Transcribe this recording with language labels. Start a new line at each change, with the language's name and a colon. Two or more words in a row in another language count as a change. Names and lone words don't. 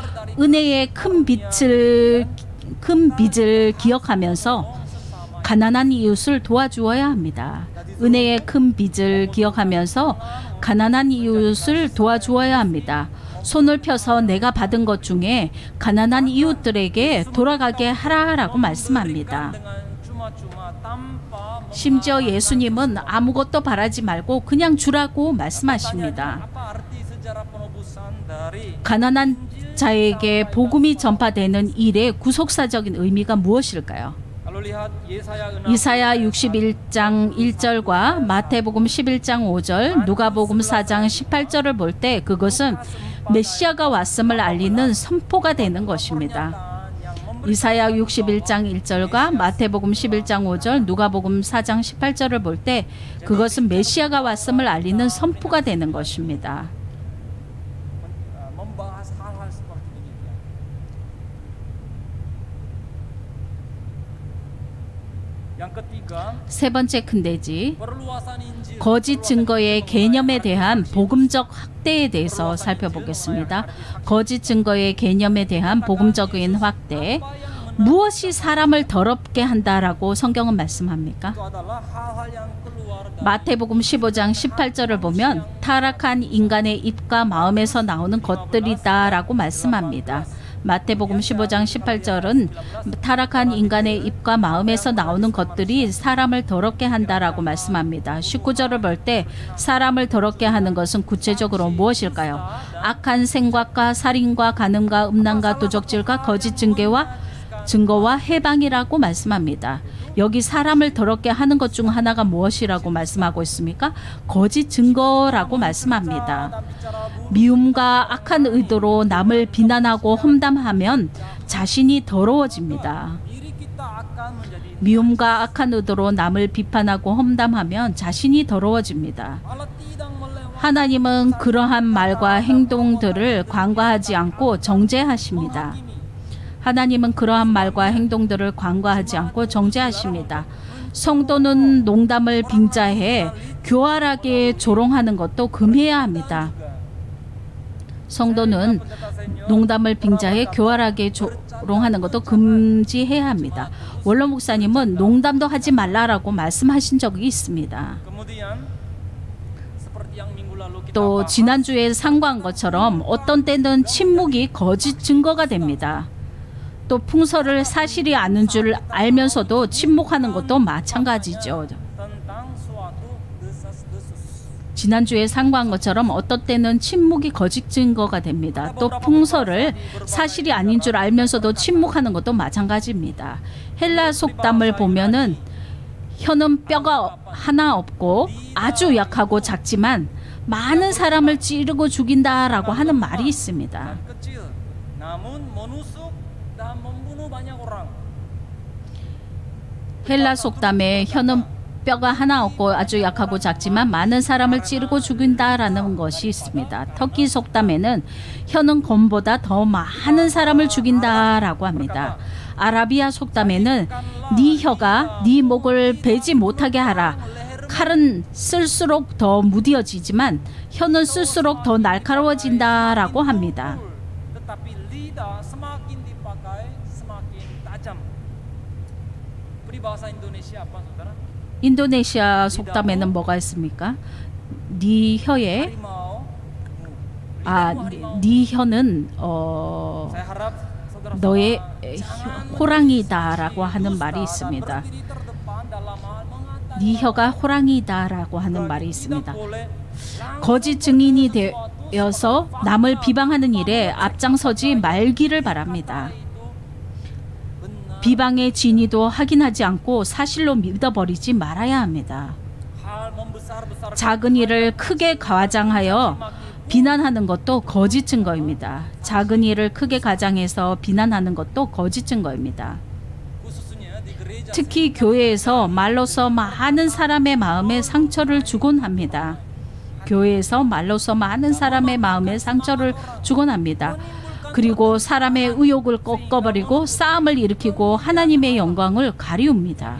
Korean: 은혜의 큰 빚을 기억하면서 가난한 이웃을 도와주어야 합니다. 은혜의 큰 빚을 기억하면서 가난한 이웃을 도와주어야 합니다. 손을 펴서 내가 받은 것 중에 가난한 이웃들에게 돌아가게 하라라고 말씀합니다.
Indonesian: dengan cuma cuma-cuma tanpa
Korean: 심지어 예수님은 아무것도 바라지 말고 그냥 주라고 말씀하십니다.
Indonesian: apa arti sejarah penebusan dari
Korean: 가난한 자에게 복음이 전파되는 일의 구속사적인 의미가 무엇일까요?
Indonesian: kalau lihat Yesaya 6
Korean: 이사야 61장 1절과 마태복음 11장 5절, 누가복음 4장 18절을 볼 때 그것은 메시아가 왔음을 알리는 선포가 되는 것입니다. 이사야 61장 1절과 마태복음 11장 5절, 누가복음 4장 18절을 볼 때 그것은 메시아가 왔음을 알리는 선포가 되는 것입니다.
Indonesian: membahas hal-hal seperti demikian. Yang ketiga,
Korean: 세 번째 큰대지,
Indonesian: perluasan Injil.
Korean: 거짓 증거의 개념에 대한 복음적 확대에 대해서 살펴보겠습니다. 거짓 증거의 개념에 대한 복음적인 확대. 무엇이 사람을 더럽게 한다라고 성경은 말씀합니까?
Indonesian: Itu adalah hal-hal yang keluar dari
Korean: 마태복음 15장 18절을 보면 타락한 인간의 입과 마음에서 나오는 것들이다라고 말씀합니다. 마태복음 15장 18절은 타락한 인간의 입과 마음에서 나오는 것들이 사람을 더럽게 한다라고 말씀합니다. 19절을 볼 때 사람을 더럽게 하는 것은 구체적으로 무엇일까요? 악한 생각과 살인과 간음과 음란과 도적질과 거짓 증거와 해방이라고 말씀합니다. 여기 사람을 더럽게 하는 것 중 하나가 무엇이라고 말씀하고 있습니까? 거짓 증거라고 말씀합니다. 미움과 악한 의도로 남을 비난하고 험담하면 자신이 더러워집니다.
Indonesian: diri kita akan menjadi
Korean: 미움과 악한 의도로 남을 비판하고 험담하면 자신이 더러워집니다.
Indonesian: Allah tidak melewati
Korean: 하나님은 그러한 말과 행동들을 관과하지 않고 정죄하십니다. 하나님은 그러한 말과 행동들을 관과하지 않고 정죄하십니다. 성도는 농담을 빙자해 교활하게 조롱하는 것도 금해야 합니다. 성도는 농담을 빙자해 교활하게 조롱하는 것도 금지해야 합니다. 원로 목사님은 농담도 하지 말라라고 말씀하신 적이 있습니다.
Indonesian: kemudian seperti yang minggu lalu kita
Korean: 또
Indonesian: bahas,
Korean: 지난주에 상고한 것처럼 어떤 때는 침묵이 거짓 증거가 됩니다. 또 풍서를 사실이 아는 줄 알면서도 침묵하는 것도 마찬가지죠.
Indonesian: tentang suatu desas-desus.
Korean: 지난주에 상고한 것처럼 어떤 때는 침묵이 거짓 증거가 됩니다. 또 풍서를 사실이 아닌 줄 알면서도 침묵하는 것도 마찬가지입니다. 헬라 속담을 보면은 혀는 뼈가 하나 없고 아주 약하고 작지만 많은 사람을 찌르고 죽인다라고 하는 말이 있습니다.
Indonesian: kecil namun menusuk dan membunuh banyak orang.
Korean: 헬라 속담에 혀는 뼈가 하나 없고 아주 약하고 작지만 많은 사람을 찌르고 죽인다라는 것이 있습니다. 터키 속담에는 혀는 검보다 더 많은 사람을 죽인다라고 합니다. 아라비아 속담에는 네 혀가 네 목을 베지 못하게 하라. 칼은 쓸수록 더 무뎌지지만 혀는 쓸수록 더 날카로워진다라고 합니다.
Indonesian: Tetapi lidah semakin dipakai semakin tajam. Peribahasa Indonesia apa saudara?
Korean: 인도네시아 속담에는 뭐가 있습니까? 네 혀에
Indonesian: Harimau.
Korean: 네 혀는
Indonesian: Saya harap saudara
Korean: 너의 호랑이다라고 하는 말이 있습니다.
Indonesian: berdiri terdepan dalam hal mengatakan
Korean: 네 혀가 호랑이다라고 하는 말이 있습니다.
Indonesian: boleh
Korean: 거짓 증인이 되어서 남을 비방하는 일에 앞장서지 말기를 바랍니다. 비방의 진위도 확인하지 않고 사실로 믿어버리지 말아야 합니다.
Indonesian: hal membesar-besarkan
Korean: 작은 일을 크게 과장하여 비난하는 것도 거짓 증거입니다. 작은 일을 크게 과장해서 비난하는 것도 거짓 증거입니다.
Indonesian: khususnya di gereja
Korean: 특히 교회에서 말로서 많은 사람의 마음에 상처를 주곤 합니다. 교회에서 말로서 많은 사람의 마음에 상처를 주곤 합니다. 그리고 사람의 의욕을 꺾어버리고 싸움을 일으키고 하나님의 영광을 가리웁니다.